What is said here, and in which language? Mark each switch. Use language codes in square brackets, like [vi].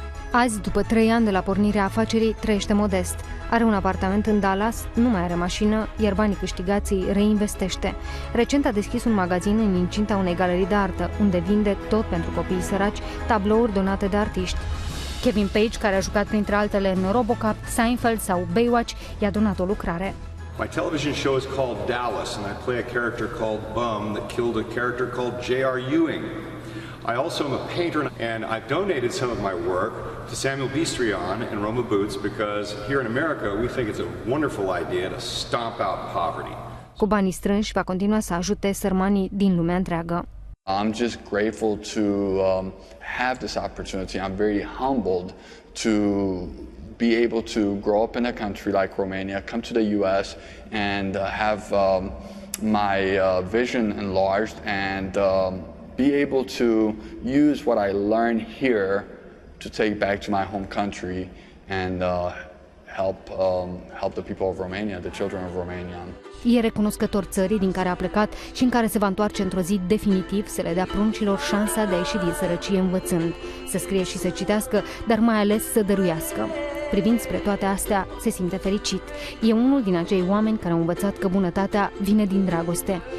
[ro] Azi, după 3 ani de la pornirea afacerii, trăiește modest. Are un apartament în Dallas, nu mai are mașină, iar banii câștigați îi reinvestește. Recent a deschis un magazin în incinta unei galerii de artă, unde vinde, tot pentru copiii săraci, tablouri donate de artiști. Kevin Page, care a jucat printre altele în RoboCop, Seinfeld sau Baywatch, i-a donat o lucrare. [en] My television show is called Dallas, and I play a character called Bum that killed a character called J.R. Ewing. I also am a painter, and I've donated some of my work to Samuel Bistrian and Roma Boots because here in America we think it's a wonderful idea to stomp out poverty. [ro] Cu banii strânși va continua să ajute sărmanii din lumea întreagă. [en] I'm just grateful to have this opportunity. I'm very humbled to be able to grow up in a country like Romania, come to the US and have my vision enlarged and be able to use what I learned here to take back to my home country and help the people of Romania, the children of Romania. [ro] E recunoscător țării din care a plecat și în care se va întoarce într-o zi definitiv să le dea pruncilor șansa de a ieși din sărăcie învățând, să scrie și să citească, dar mai ales să dăruiască. Privind spre toate astea, se simte fericit. E unul din acei oameni care au învățat că bunătatea vine din dragoste.